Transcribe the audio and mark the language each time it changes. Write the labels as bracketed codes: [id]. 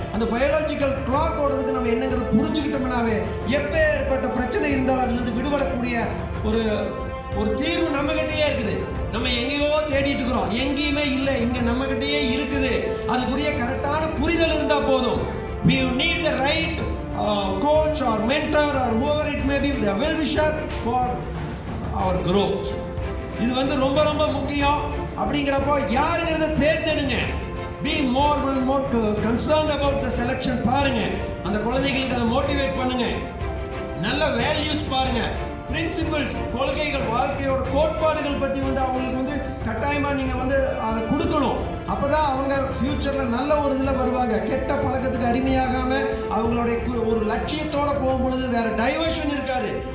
[ta] அந்த biological clock ஓடுறதுக்கு நம்ம என்னங்கிறது புரிஞ்சுக்கிட்டோம்னாவே எப்பேற்பட்ட பிரச்சனை இருந்தாலும் அதுலேருந்து விடுபடக்கூடிய ஒரு தீர்வு நம்ம கிட்டயே இருக்குது. நம்ம எங்கேயோ தேடிட்டு இருக்கிறோம், எங்கேயுமே இல்லை, இங்க நம்ம கிட்டயே இருக்குது. அதுக்குரிய கரெக்டான புரிதல் இருந்தா போதும். [en] We need the right coach or mentor or whoever it may be, the well-wisher for our growth. [ta] இது வந்து ரொம்ப ரொம்ப முக்கியம். அப்படிங்கிறப்போ யாருங்கிறத தேர்ந்தெடுங்க. [en] Be more concerned about the selection. [ta] பாருங்க, அந்த குழந்தைகளுக்கு அதை மோட்டிவேட் பண்ணுங்க. நல்ல வேல்யூஸ் பாருங்க, பிரின்சிபல்ஸ், கொள்கைகள், வாழ்க்கையோட கோட்பாடுகள் பற்றி வந்து அவங்களுக்கு வந்து கட்டாயமாக நீங்கள் வந்து அதை கொடுக்கணும். அப்போ தான் அவங்க ஃப்யூச்சரில் நல்ல ஒரு இதில் வருவாங்க. கெட்ட பழக்கத்துக்கு அடிமையாகாமல் அவங்களுடைய ஒரு லட்சியத்தோடு போகும்பொழுது வேறு டைவர்ஷன் இருக்காது.